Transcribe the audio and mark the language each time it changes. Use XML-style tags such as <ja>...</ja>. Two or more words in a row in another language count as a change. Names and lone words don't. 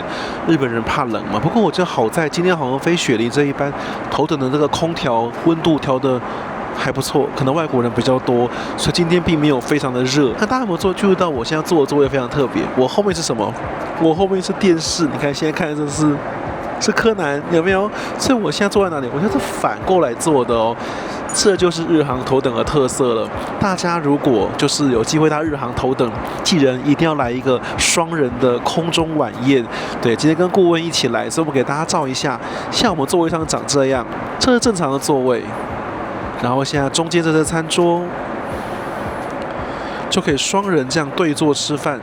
<zh>日本人怕冷嘛，不過我覺得好在今天好像飛雪梨這一班，頭等的這個空調溫度調的還不錯，可能外國人比較多，所以今天並沒有非常的熱。那大家有沒有注意到我現在坐的座位非常特別？我後面是什麼？我後面是電視。你看現在看的這是柯南，有沒有？所以我現在坐在哪裡？我現在是反過來坐的哦。這就是日航頭等的特色了。大家如果就是有機會搭日航頭等，記得一定要來一個雙人的空中晚宴。對，今天跟顧問一起來，所以我們給大家照一下。像我們座位上長這樣，這是正常的座位。然後現在中間這是餐桌，就可以雙人這樣對坐吃飯。</zh>